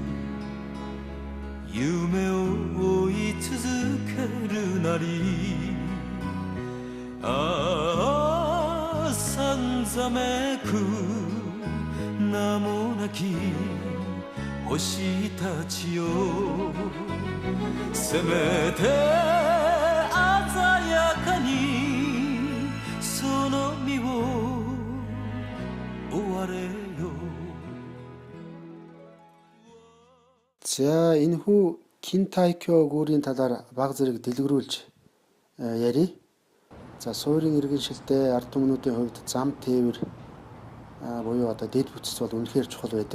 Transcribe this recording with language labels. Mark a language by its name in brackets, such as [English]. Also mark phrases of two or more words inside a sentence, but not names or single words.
[Japanese] 夢を追い続けるなりああさんざめく名もなき星たちよせめて鮮やかにその身を追われよ [Mongolian] За энэхүү Kintaikyo гүүрийн талаар баг зэрэг дэлгэрүүлж ярив. За суурийн иргэншилтэй ард түмнүүдийн хувьд зам тээвэр буюу одоо дэд бүтц бол үнэхээр чухал байдаг.